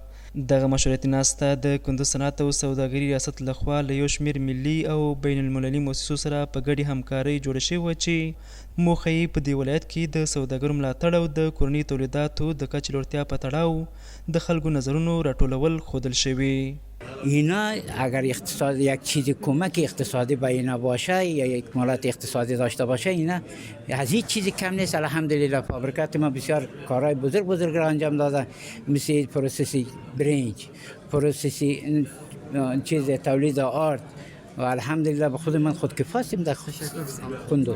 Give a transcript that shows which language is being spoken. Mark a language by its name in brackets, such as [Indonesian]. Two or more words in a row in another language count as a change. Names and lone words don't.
[Pashto] دغه مشورتي ناسته د کندوز صنعت او سوداګري ریاست لخوا له یو شمېر ملي او بین المللي مؤسسو سره په ګډې همکارۍ جوړه شوې وه چې موخه یې په دې ولایت کې د سوداګرو ملاتړ او د کورني تولیداتو د کچې لوړتیا په تړاو د خلکو نظرونو راټولول ښودل شوي. [Persian] اینا اگر اقتصاد یک چیز کمک اقتصادی به اینا باشه یا یک مالت اقتصادی داشته باشه اینا از هیچ چیزی کم نیست. الحمدلله فابریکات ما بسیار کارهای بزرگ را انجام داده، مثل پروسسی برنج، پروسسی چیز تولید آرد و الحمدلله به خود من خودکفاییم در کندوز.